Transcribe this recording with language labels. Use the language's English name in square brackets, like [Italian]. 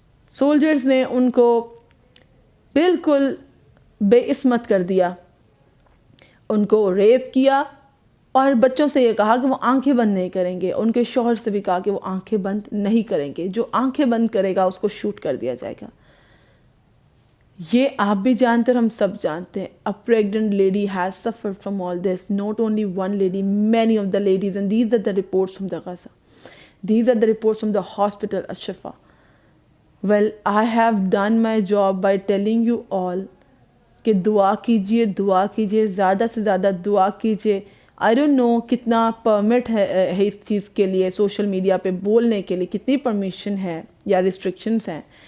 [Urdu] Soldiers نے ان کو بالکل بے عصمت کر دیا، ان کو ریپ کیا، اور بچوں سے یہ کہا کہ وہ آنکھیں بند نہیں کریں گے، ان کے شوہر سے بھی کہا کہ وہ آنکھیں بند نہیں کریں گے، جو آنکھیں بند کرے گا اس کو شوٹ کر دیا جائے گا۔ یہ آپ بھی جانتے اور ہم سب جانتے ہیں۔ [English] A pregnant lady has suffered from all this. Not only one lady, many of the ladies, and these are the reports from the Gaza. These are the reports from the hospital Al-Shifa. Well, I have done my job by telling you all [Urdu] کہ دعا کیجئے، زیادہ سے زیادہ دعا کیجئے۔ [English] I don't know [Urdu] کتنا permit ہے اس چیز کے لیے، سوشل میڈیا پہ بولنے کے لیے کتنی پرمیشن ہے یا ریسٹرکشنز ہیں،